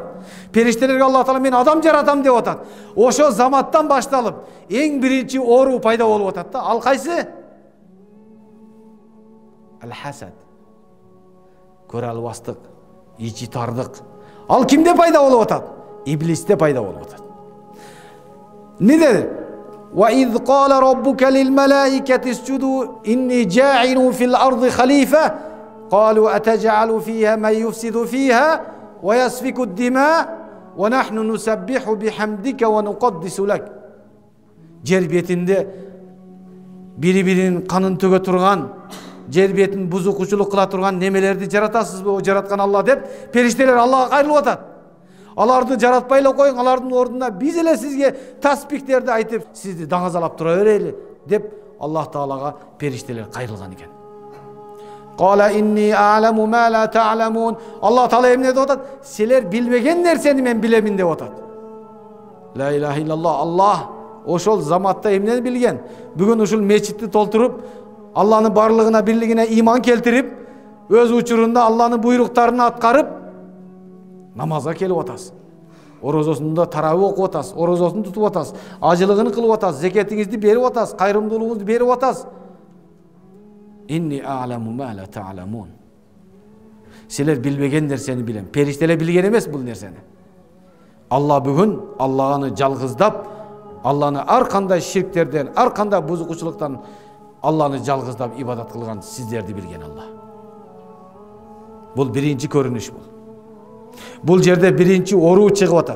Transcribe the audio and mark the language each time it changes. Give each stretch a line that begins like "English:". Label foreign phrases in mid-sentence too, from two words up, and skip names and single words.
Kyrgyz: Периштелерге Аллах Таала мен адам жаратам деп атат. Ошо заматтан башталып, эң биринчи оору пайда болуп атат да. Ал кайсы? Ал-хасад. Көрө албастык, ичи тардык. Ал кимде пайда болуп атат? Иблисте пайда болуп атат. Не dedi?
Arabic: وَإِذْ قَالَ رَبُّكَ لِلْمَلَائِكَةِ اسْجُدُوا إِنِّي جَاعِلٌ فِي الْأَرْضِ خَلِيفَةً قَالُوا أَتَجْعَلُ فِيهَا مَن يُفْسِدُ فِيهَا وَيَسْفِكُ الدِّمَاءَ وَنَحْنُ نُسَبِّحُ بِحَمْدِكَ وَنُقَدِّسُ لَكَ.
Kyrgyz: Жер бетинде бири-биринин канын төгө турган, жер бетин бузукучулук кыла турган немелерди жаратасызбы, о жараткан Алла деп периштелер Аллага кайрылып атат. Аларды жаратпай эле коюң, алардын ордуна биз эле сизге таспихтерди айтып, сизди даңазалап тура берели деп Аллах Таалага периштелер кайрылган экен.
Arabic: قال إني أعلم ما لا تعلمون.
Kyrgyz: Аллах Таала эмне деп атат? Силер билбеген нерсени мен билемин деп атат.
Arabic: لا إله إلا الله.
Kyrgyz: Аллах ошол заматта эмнени билген? Бүгүн ушул мечитти толтуруп, Алланын барлыгына бирлигине иман келтирип, өз учурунда Алланын буйруктарын аткарып намазга келип атасыз. Орозосунда тарабы окуп атасыз, орозосун тутуп атасыз, ажылыгын кылып атасыз, зекетиңизди берип атасыз, кайрымдуулугуңузду берип атасыз.
Arabic: إني أعلم ما لا تعلمون.
Kyrgyz: Силер билбеген нерсени билем. Периштелер билген эмес бул нерсени. Алла бүгүн Алланы жалгыздап, Алланы ар кандай ширктерден, ар кандай бузукучулуктан Алланы жалгыздап ибадат кылган сиздерди билген Алла. Бул биринчи көрүнүш бул. Бул жерде биринчи оору чыгып атат.